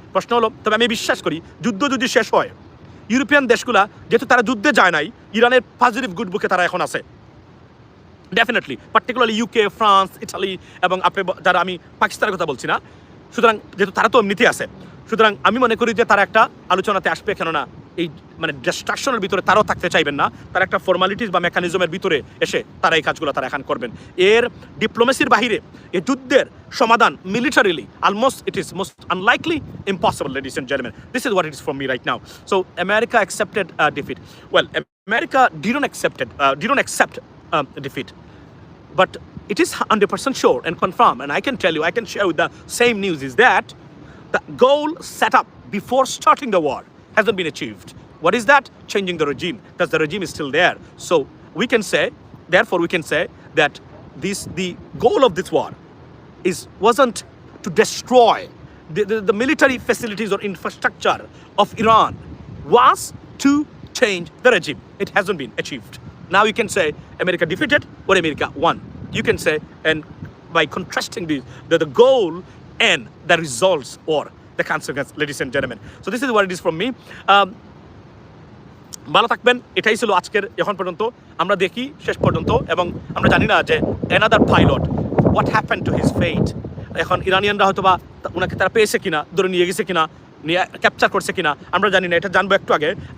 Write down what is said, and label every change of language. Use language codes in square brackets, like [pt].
[bn] প্রশ্ন হলো, তবে আমি বিশ্বাস করি যুদ্ধ যদি শেষ হয়, ইউরোপিয়ান দেশগুলা যেহেতু তারা যুদ্ধে যায় নাই, ইরানের পজিটিভ গুড বুকে তারা এখন আছে definitely, particularly UK, France, Italy এবং আপনি যারা, আমি পাকিস্তানের কথা বলছি না, সুতরাং যেহেতু তারা তো এমনিতেই আছে, সুতরাং আমি মনে করি যে তারা একটা আলোচনাতে আসবে। কেননা এই মানে ডিস্ট্রাকশনের ভিতরে তারাও থাকতে চাইবেন না, তারা একটা ফর্মালিটিস বা মেকানিজমের ভিতরে এসে তারা এই কাজগুলো তারা এখন করবেন। এর ডিপ্লোমেসির বাহিরে এই যুদ্ধের সমাধান [en] Militarily almost it is most unlikely impossible, ladies and gentleman. This is what it is from me right now. So America accepted defeat, well America didn't accept defeat, but it is 100% sure and confirmed, and I can tell you, I can share with the same news, is that the goal set up before starting the war hasn't been achieved. What is that? Changing the regime, because the regime is still there. So we can say, therefore we can say that the goal of this war wasn't to destroy the military facilities or infrastructure of Iran, was to change the regime. It hasn't been achieved. Now you can say America defeated or America won. You can say, and by contrasting the goal and the results or the consequence, ladies and gentlemen. So this is what it is from me. [bn] ভালো থাকবেন, এটাই ছিল আজকের এখন পর্যন্ত। আমরা দেখি শেষ পর্যন্ত, এবং আমরা জানি না যে [en] Another pilot what happen to his fate. [bn] এখন ইরানিয়ানরা হয়তো বা ওনাকে তারা পেয়েছে কিনা, ধরে নিয়ে গেছে কিনা, নিয়ে ক্যাপচার করছে কিনা আমরা জানি না, এটা জানবো একটু আগে।